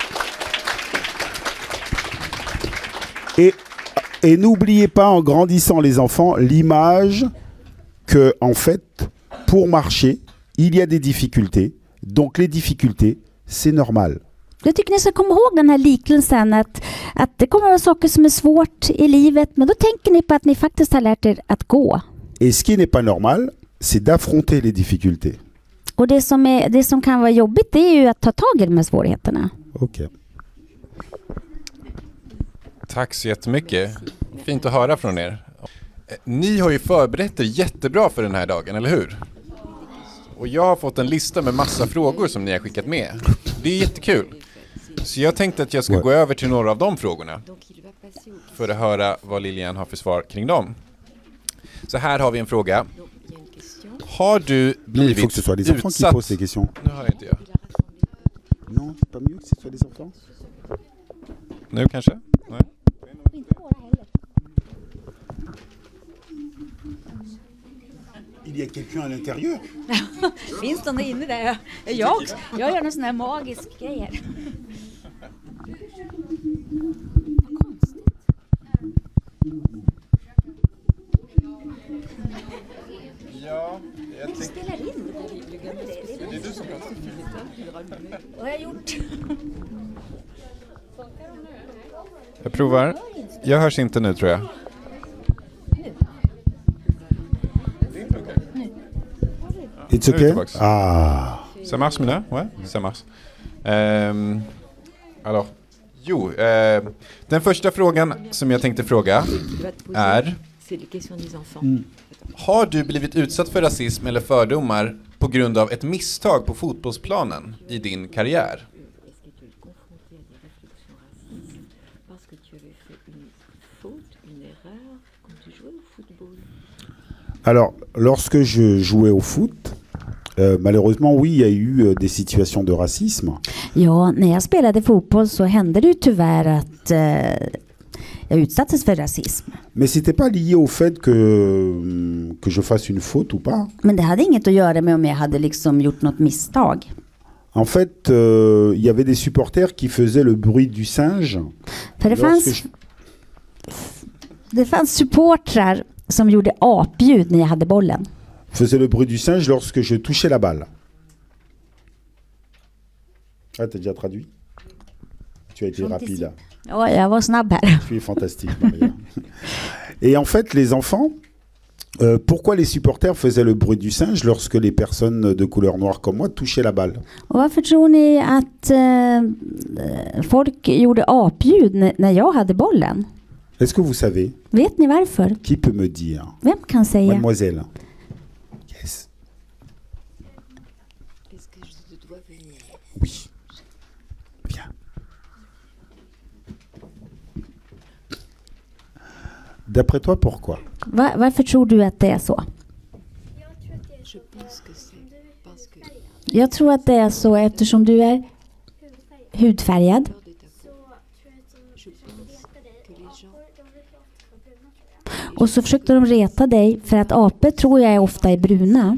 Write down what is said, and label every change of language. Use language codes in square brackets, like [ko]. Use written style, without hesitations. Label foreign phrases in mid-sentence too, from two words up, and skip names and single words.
[fr] Et n'oubliez pas, en grandissant les enfants, l'image que, en fait, pour marcher, il y a des difficultés. Donc les difficultés, c'est normal. [sv] Jag tycker ni ska komma ihåg den här liknelsen att det kommer att vara saker som är svårt i livet, men då tänker ni på att ni faktiskt har lärt er att gå. [fr] Et ce qui n'est pas normal, c'est d'affronter les difficultés. [sv] Och det som kan vara jobbigt det är ju att ta tag i de här svårigheterna. Ok. Tack så jättemycket. Fint att höra från er. Ni har ju förberett er jättebra för den här dagen, eller hur? Och jag har fått en lista med massa frågor som ni har skickat med. Det är jättekul. Så jag tänkte att jag ska gå över till några av de frågorna [fr] Donc il va passer au [sv] för att höra vad Lilian har för svar kring dem. Så här har vi en fråga. [fr] Donc il y a une question. [sv] Har du [fr] Non, mais il faut que ce [sv] blivit [fr] soit les enfants qui [sv] utsatt... [fr] posent ces questions. [sv] Nu hör jag inte jag. [fr] Non, c'est pas mieux que ce soit les enfants? [sv] Nu kanske? Nej. [fr] Il y a quelqu'un à l'intérieur. [sv] Finns de inne där? Jag gör någon sån här magisk grejer. Ja, jag tänkte... Spelar in Det är du som pratar. Vad har jag gjort? Jag provar. Jag hörs inte nu, tror jag. Det är inte okej. It's Nu är vi okay? tillbaks. Ah. [fr] Ça marche Mina? Ouais, ça marche. Alors, [sv] den första frågan som jag tänkte fråga [fr] qui va te poser, [sv] är: [fr] c'est les questions des enfants. [sv] har du blivit utsatt för rasism eller fördomar på grund av ett misstag på fotbollsplanen i din karriär? [fr] Est-ce que tu es confronté à des réflexions racistes parce que tu avais fait une faute, une erreur quand tu jouais au football? Alors, lorsque je jouais au foot, malheureusement, oui, il y a eu des situations de racisme. [sv] Ja, när jag spelade fotboll så hände det ju tyvärr att jag utsattes för rasism. [fr] Mais c'était pas lié au fait que je fasse une faute ou pas. [sv] Men det hade inget att göra med om jag hade liksom gjort något misstag. [fr] En fait, il y avait des supporters qui faisaient le bruit du singe. [sv] För [fr] lorsque [sv] det fanns supportrar som gjorde apljud när jag hade bollen. [fr] faisait le bruit du singe lorsque je touchais la balle. Ah, t'as déjà traduit? Tu as été rapide. [sv] Ja, jag var snabb här. [fr] Tu es fantastique, Maria. Et en fait, les enfants, pourquoi les supporters faisaient le bruit du singe lorsque les personnes de couleur noire comme moi touchaient la balle? [sv] Och varför tror ni att folk gjorde apljud när jag hade bollen? [fr] Est-ce que vous savez? [sv] Vet ni varför? [fr] Qui peut me dire? [sv] Vem kan säga? [fr] Mademoiselle. Yes. Est-ce que je dois venir? Oui. Viens. D'après toi, pourquoi? [sv] Varför tror du att det är så? [fr] Je pense que c'est parce que [sv] Jag tror att det är så eftersom du är hudfärgad. [fr] peur de ta peau. Je pense que les gens [sv] Och så försökte de reta dig för att apor tror jag är ofta är bruna.